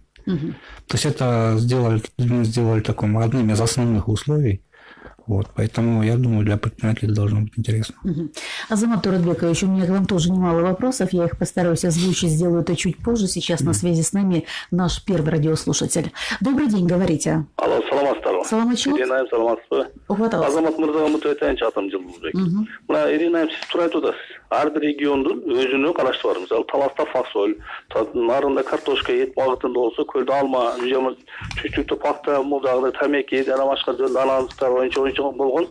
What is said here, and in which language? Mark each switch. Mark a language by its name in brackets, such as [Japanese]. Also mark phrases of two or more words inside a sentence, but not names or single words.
[Russian] То есть, это сделали таким одним из основных условий. Вот, поэтому, я думаю, для предпринимателей должно быть интересно. Азамат Туратбекович, у меня к вам тоже немало вопросов. Я их постараюсь озвучить, сделаю это чуть позже. Сейчас на связи с нами наш первый радиослушатель. Добрый день, говорите. Алло, [Kyrgyz] саламатсыздар. Саламатчылык. Ирина, саламатсызбы? [Russian] Угадалась. [Kyrgyz] Азамат Мырзага мынтип айтайынчы, атым Жылдызбек. Мына Ирина, сиз туура айтып атасыз. Ар бир региондун өзүнүн карашы бар. Мисалы Таласта фасоль, нарында картошка, эт багытында болсо, көлдө алма, чүчүктө пакта, бул жагда тамеки, жана башка даналыктар боюнча болгон.